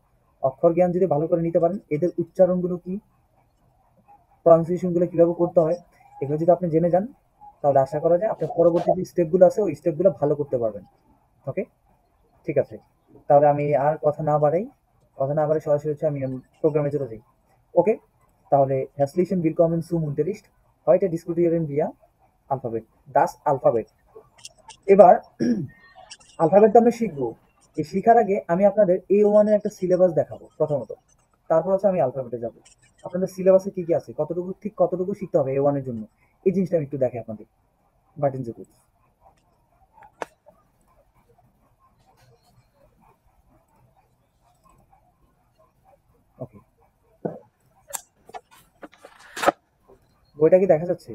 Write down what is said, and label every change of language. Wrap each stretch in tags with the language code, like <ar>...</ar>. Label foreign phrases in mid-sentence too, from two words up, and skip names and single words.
<bn>অক্ষর জ্ঞান যদি ভালো করে নিতে পারেন, এদের উচ্চারণগুলো কি, প্রনাউন্সিয়েশন গুলো কিভাবে করতে হয়, এগুলো যদি আপনি জেনে যান, তাহলে আশা করা যায় আপনার পরবর্তী যে স্টেপগুলো আছে ওই স্টেপগুলো ভালো করতে পারবেন। ওকে, ঠিক আছে। তাহলে আমি আর কথা না বাড়াই সরাসরি হচ্ছে আমি প্রোগ্রামে চলে যাই। ওকে, তাহলে</bn> <de>Hässlichen Willkommen zum Unterricht. Heute diskutieren wir Alphabet, das Alphabet.</de> <bn>এবার আলফাবেট আমরা শিখবো। এই শিখার আগে আমি আপনাদের A1 এর একটা সিলেবাস দেখাবো প্রথমত, তারপর হচ্ছে আমি আলফাবেটে যাব। আপনাদের সিলেবাসে কি কি আছে, কতটুকু শিখতে হবে A1 এর জন্য, এই জিনিসটা আমি একটু দেখে আপনাদের। বাটিন জুকুল, ওকে, বইটা কি দেখা যাচ্ছে?</bn>